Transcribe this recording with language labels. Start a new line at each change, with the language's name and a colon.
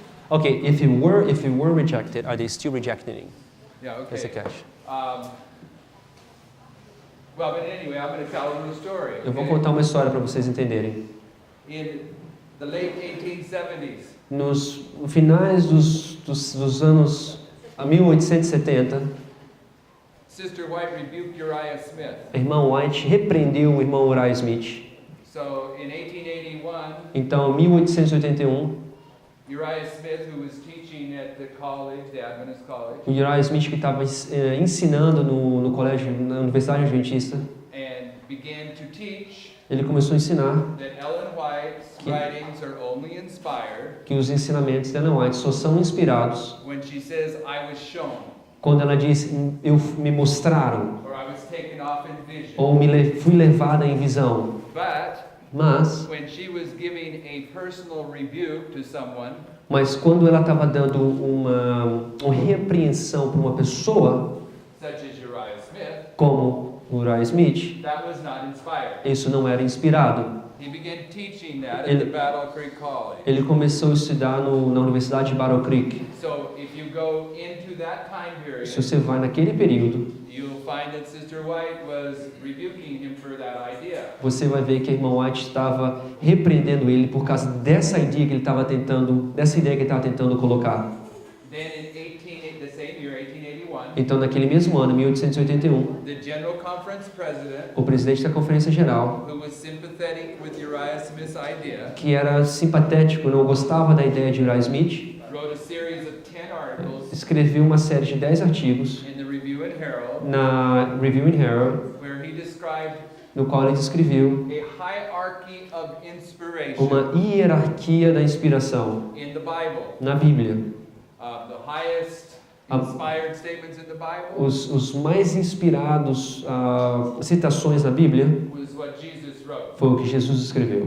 English: okay, if it were rejected, are they still rejecting it? Yeah,
Portuguese: Essa
English: okay.
Portuguese: é a questão.
English: Well, but anyway, I'm going to tell a little story.
Portuguese: Eu vou
English: okay?
Portuguese: contar uma história para vocês entenderem.
English: In the late 1870s,
Portuguese: Nos finais dos anos 1870,
English: Sister White rebuked Uriah Smith.
Portuguese: a irmã White repreendeu o irmão Uriah Smith.
English: So in 1881,
Portuguese: Então, em 1881,
English: Uriah Smith, who was teaching at the college, the Adventist college,
Portuguese: o Uriah Smith, que estava ensinando no colégio, na Universidade Adventista,
English: and began to teach
Portuguese: ele começou a ensinar
English: that Ellen White's writings are only inspired
Portuguese: que os ensinamentos da Ellen White só são inspirados
English: when she says, I was shown,
Portuguese: quando ela diz, me mostraram,
English: or I was taken off in vision.
Portuguese: ou fui levada em visão.
English: But when she was giving a personal rebuke to someone,
Portuguese: Mas quando ela estava dando uma repreensão para uma pessoa,
English: such as Uriah Smith,
Portuguese: como Uriah Smith,
English: that was not inspired.
Portuguese: isso não era inspirado.
English: He began teaching that at the Battle Creek College.
Portuguese: Ele começou a estudar na Universidade de Battle Creek.
English: So if you go into that time period,
Portuguese: Se você vai naquele período,
English: you'll find that Sister White was rebuking him for that idea.
Portuguese: você vai ver que a irmã White estava repreendendo ele por causa dessa ideia que ele estava tentando colocar.
English: Then in the same year, 1881,
Portuguese: Então, naquele mesmo ano, 1881,
English: the General Conference President,
Portuguese: o presidente da Conferência Geral,
English: who was sympathetic with Uriah Smith's idea,
Portuguese: que era simpatético, não gostava da ideia de Uriah Smith,
English: wrote a series of 10 articles
Portuguese: escreveu uma série de 10 artigos
English: in the Review and Herald,
Portuguese: na Review and Herald,
English: where he described
Portuguese: no qual ele descreveu
English: a hierarchy of inspiration
Portuguese: uma hierarquia da inspiração
English: in the Bible.
Portuguese: na Bíblia.
English: The highest inspired statements in the Bible
Portuguese: Os mais inspirados citações na Bíblia
English: was what Jesus wrote.
Portuguese: foi o que Jesus escreveu.